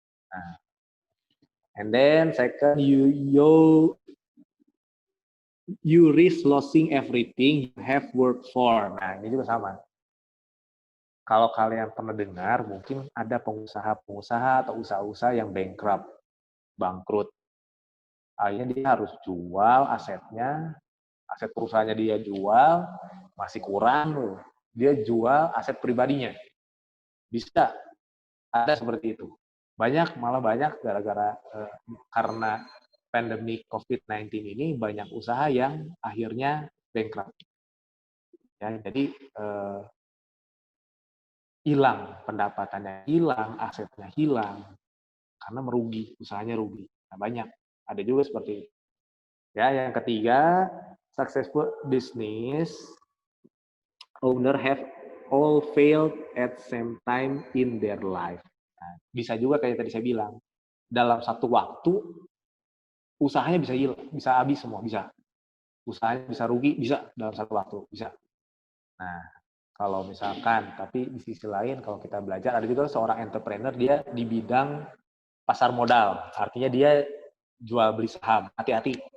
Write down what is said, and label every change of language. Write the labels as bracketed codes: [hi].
[en] Nah, and then second, you risk losing everything you have worked for. [id] Nah, ini juga sama. Kalau kalian pernah dengar, mungkin ada pengusaha-pengusaha atau usaha-usaha yang bankrupt, bangkrut. Akhirnya dia harus jual asetnya, aset perusahaannya dia jual, masih kurang loh. Dia jual aset pribadinya. Bisa, ada seperti itu. Malah banyak gara-gara karena pandemi COVID-19 ini banyak usaha yang akhirnya bankrupt. Ya, jadi hilang pendapatannya, hilang asetnya, hilang karena merugi, usahanya rugi. Nah, banyak. Ada juga seperti itu. [en] Ya, yang ketiga, successful business owner have all failed at same time in their life. [id] Nah, bisa juga kayak tadi saya bilang, dalam satu waktu usahanya bisa hilang, bisa habis semua, bisa. Usahanya bisa rugi, bisa dalam satu waktu, bisa. Nah, kalau misalkan, tapi di sisi lain kalau kita belajar, ada juga seorang entrepreneur, dia di bidang pasar modal, artinya dia jual beli saham. Hati-hati.